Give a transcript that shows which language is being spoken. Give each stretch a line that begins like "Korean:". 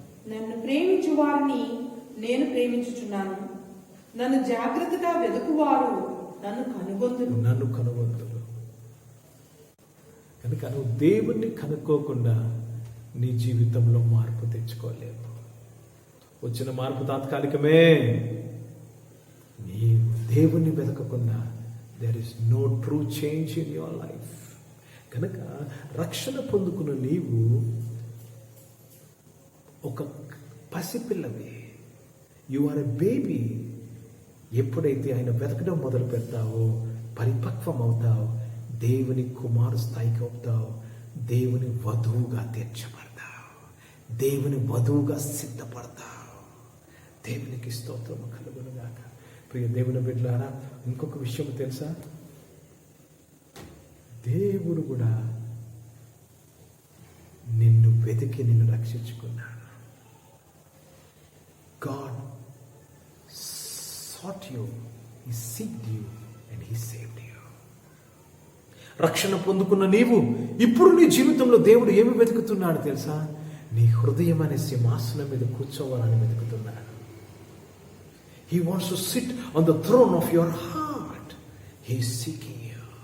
Telugu: నన్ను ప్రేమించు వారిని నేను ప్రేమించుచున్నాను. నన్ను జాగ్రత్తగా వెతుకువారు నన్ను కనుగొందురు. కనుక నువ్వు దేవుణ్ణి కనుక్కోకుండా నీ జీవితంలో మార్పు తెచ్చుకోలేవు. వచ్చిన మార్పు తాత్కాలికమే. నీ దేవుణ్ణి వెతకకుండా
English: there is no true change in your life.
Telugu: కనుక రక్షణ పొందుకున్న నీవు ఒక పసిపిల్లవి.
English: You are a baby.
Telugu: ఎప్పుడైతే ఆయన వెతకడం మొదలు పెడతావో, పరిపక్వం అవుతావు, దేవుని కుమారు స్థాయికి అవుతావు, దేవుని వధువుగా తీర్చబడతావు, దేవుని వధువుగా సిద్ధపడతావు. దేవునికి స్తోత్రము కలుగునుగాక. ప్రియ దేవుని బిడ్డలారా, ఇంకొక విషయం తెలుసా? దేవుడు కూడా నిన్ను వెతికి నిన్ను రక్షించుకున్నాడు.
English: God sought you, He seeked you and He saved you.
Telugu: రక్షణ పొందుకున్న నీవు ఇప్పుడు నీ జీవితంలో దేవుడు ఏమి వెతుకుతున్నాడు తెలుసా? నీ హృదయం అనే సింహాసనం మీద కూర్చోవాలని వెతుకుతున్నాడు.
English: He wants to sit on the throne of your heart. He is seeking you.